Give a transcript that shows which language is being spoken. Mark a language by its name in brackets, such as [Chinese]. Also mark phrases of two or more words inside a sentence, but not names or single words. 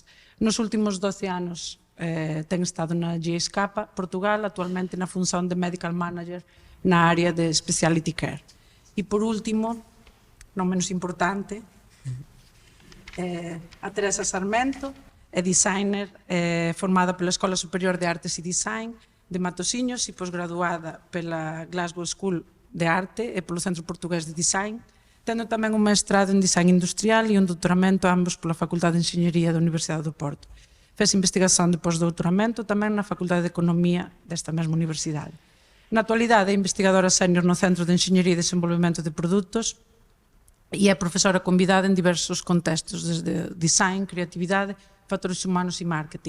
[Galician] Nos últimos 12 anos ten estado na GSK Portugal, actualmente na función de [English] Medical Manager [Galician] na área de [English] Specialty Care. [Galician] E por último, non menos importante, a Teresa Sarmento, é designer formada pela Escola Superior de Artes e Design de Matosinhos e posgraduada pela Glasgow School de Arte e polo Centro Portugués de Design, tendo tamén un mestrado en Design Industrial e un doutoramento ambos pola Facultade de Enxeñería da Universidade do Porto. Fez investigación de postdoutoramento tamén na Facultade de Economía desta mesma universidade. Na actualidade é investigadora sénior no Centro de Enxeñería e Desenvolvemento de Produtos e é profesora convidada en diversos contextos, desde design, creatividade, factores humanos e marketing.